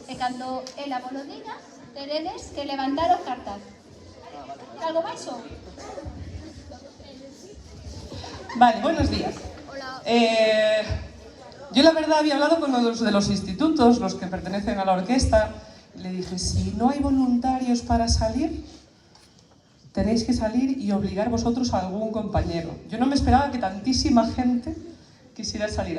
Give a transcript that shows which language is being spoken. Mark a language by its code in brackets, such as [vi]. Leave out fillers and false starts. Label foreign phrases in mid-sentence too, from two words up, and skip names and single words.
[gl] E cando ela vos lo diga, teredes que levantar o cartaz. ¿Algo máis? [es] Vale, buenos días. Hola. Yo la verdad había hablado con los de los institutos, los que pertenecen a la orquesta, y le dije, si no hay voluntarios para salir, tenéis que salir y obligar vosotros a algún compañero. Yo no me esperaba que tantísima gente quisiera salir.